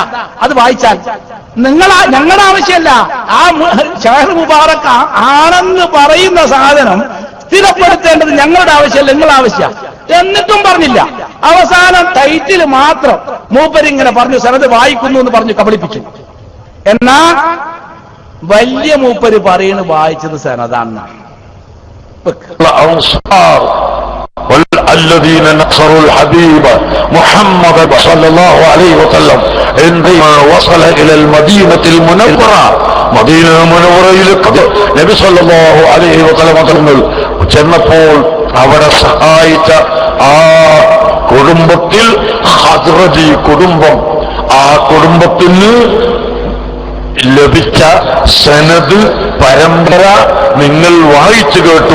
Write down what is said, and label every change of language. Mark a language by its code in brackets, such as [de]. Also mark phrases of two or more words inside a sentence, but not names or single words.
[ml] അത് വായിച്ചാൽ ഞങ്ങളുടെ ആവശ്യമല്ല, ആ [ar] شهر مبارك [ml] ആണെന്ന് പറയുന്ന സാധനം സ്ഥിരപ്പെടുത്തേണ്ടത് ഞങ്ങളുടെ ആവശ്യമല്ല, നിങ്ങളുടെ ആവശ്യം. എന്നിട്ടും പറഞ്ഞില്ല. അവസാനം ടൈറ്റിൽ മാത്രം മൂപ്പരിങ്ങനെ പറഞ്ഞു സനത് വായിക്കുന്നു എന്ന് പറഞ്ഞു കബളിപ്പിച്ചു. എന്നാ വലിയ മൂപ്പര് പറയുന്നു വായിച്ചത് സനദാണ്. [ar] الذين نصروا الحبيب محمد صلى الله عليه وسلم عندما وصل الى المدينة المنورة [ml] മദീന മുനവ്വറയിലേക്ക് നബി [ar] صلى الله عليه وسلم [ml] തങ്ങൾ ചെന്നപ്പോൾ അവിടെ സഹായിച്ച ആ കുടുംബത്തിൽ ഖസ്റജി കുടുംബം, ആ കുടുംബത്തിന് ലഭിച്ച സനദ് പരമ്പര നിങ്ങൾ വായിച്ചു കേട്ടു.